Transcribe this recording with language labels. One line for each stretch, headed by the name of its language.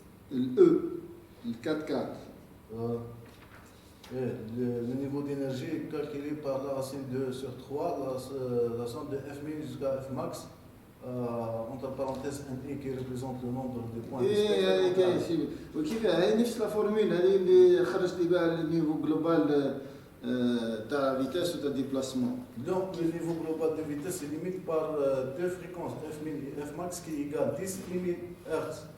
French: Le 4-4. Le niveau d'énergie est calculé par la racine 2 sur 3, la somme de F min jusqu'à F max, entre parenthèses NI qui représente le nombre de points de spectre.
Arabic: وكيف هي نفس لا فورمول هذه اللي خرجت بها النيفو جلوبال تاع فيتاس وتاع ديبلاسمون.
French: Donc le niveau global de vitesse est limité par deux fréquences, F min et F max, qui égale 10 000 Hz.